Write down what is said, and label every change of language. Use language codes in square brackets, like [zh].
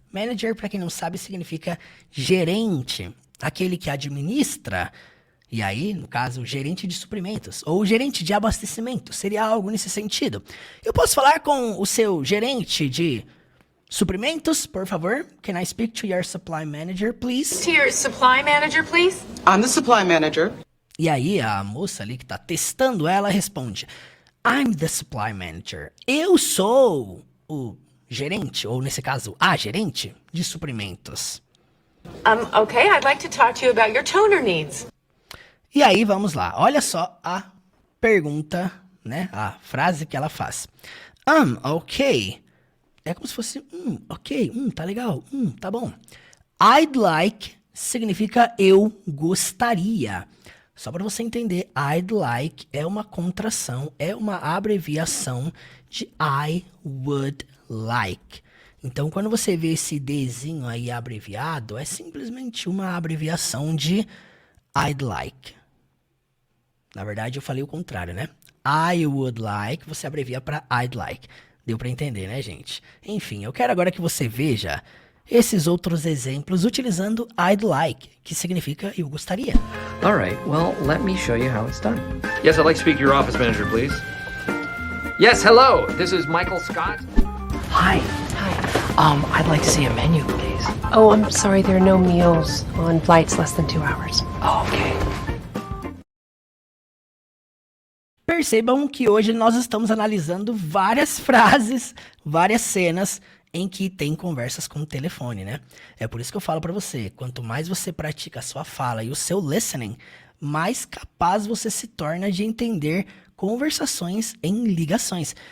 [pt] Manager, para quem não sabe, significa gerente. Aquele que administra. E aí, no caso, gerente de suprimentos. Ou gerente de abastecimento. Seria algo nesse sentido. Eu posso falar com o seu gerente de suprimentos, por favor? [en] Can I speak to your supply manager, please? To your supply manager, please? I'm the supply manager. [pt] E aí a moça ali que tá testando ela responde: [en] I'm the supply manager. [pt] Eu sou o gerente, ou nesse caso, a gerente de suprimentos. [en] Okay, I'd like to talk to you about your toner needs. [pt] E aí vamos lá, olha só a pergunta, né, a frase que ela faz. Ok. É como se fosse, ok, tá legal, tá bom. [en] I'd like [pt] significa eu gostaria. Só para você entender, [en] I'd like [pt] é uma contração, é uma abreviação de [en] I would like. [pt] Então, quando você vê esse Dzinho aí abreviado, é simplesmente uma abreviação de [en] I'd like. [pt] Na verdade, eu falei o contrário, né? [en] I would like, [pt] você abrevia para [en] I'd like. [pt] Deu para entender, né, gente? Enfim, eu quero agora que você veja esses outros exemplos utilizando [en] I'd like, [pt] que significa eu gostaria. [en] All right, well, let me show you how it's done. Yes, I'd like to speak to your office manager, please. Yes, hello. This is Michael Scott. Hi. I'd like to see a menu, please. Oh, I'm sorry, there are no meals on flights less than 2 hours. Oh, okay. [pt] Percebam que hoje nós estamos analisando várias frases, várias cenas em que tem conversas com o telefone, né? É por isso que eu falo pra você, quanto mais você pratica a sua fala e o seu listening, mais capaz você se torna de entender conversações em ligações.